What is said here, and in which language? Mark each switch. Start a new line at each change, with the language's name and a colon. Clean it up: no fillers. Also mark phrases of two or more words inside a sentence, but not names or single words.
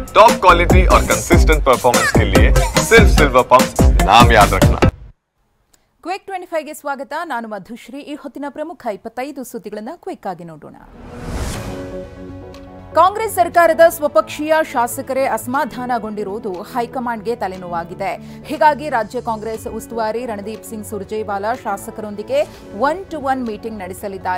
English: top quality
Hindi: और
English: consistent performance
Hindi: के लिए सिर्फ सिल्वर पंप नाम याद रखना।
Kannada: ಕ್ವಿಕ್ 25ಗೆ ಸ್ವಾಗತ. ನಾನು ಮಧುಶ್ರೀ. ಈ ಹೊತ್ತಿನ ಪ್ರಮುಖ 25 ಸುದ್ದಿಗಳನ್ನು ಕ್ವಿಕ್ ಆಗಿ ನೋಡೋಣ. ಕಾಂಗ್ರೆಸ್ ಸರ್ಕಾರದ ಸ್ವಪಕ್ಷೀಯ ಶಾಸಕರೇ ಅಸಮಾಧಾನಗೊಂಡಿರುವುದು ಹೈಕಮಾಂಡ್ಗೆ ತಲೆನೋವಾಗಿದೆ. ಹೀಗಾಗಿ ರಾಜ್ಯ ಕಾಂಗ್ರೆಸ್ ಉಸ್ತುವಾರಿ ರಣದೀಪ್ ಸಿಂಗ್ ಸುರ್ಜೇವಾಲಾ ಶಾಸಕರೊಂದಿಗೆ
English: 1-to-1 meeting
Kannada: ನಡೆಸಲಿದ್ದಾರೆ.